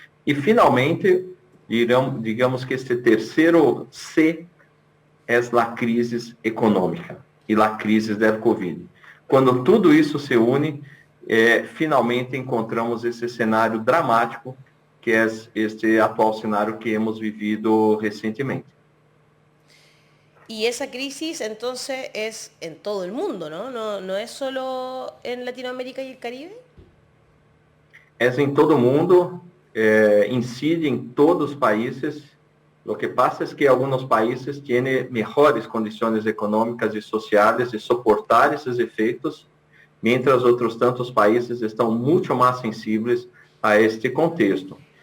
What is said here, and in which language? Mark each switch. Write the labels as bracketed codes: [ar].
[pt] E, finalmente, digamos que este terceiro C é a crise econômica e a crise da Covid. Quando tudo isso se une, finalmente encontramos esse cenário dramático, que é este atual cenário que hemos vivido recentemente. [es] Y esa crisis entonces es en todo el mundo, ¿no? No es solo en Latinoamérica y el Caribe. [pt] É em todo o mundo, incide em todos os países. O que passa é que alguns países têm melhores condições econômicas e sociais de suportar esses efeitos, mientras outros tantos países estão muito mais sensíveis a este contexto.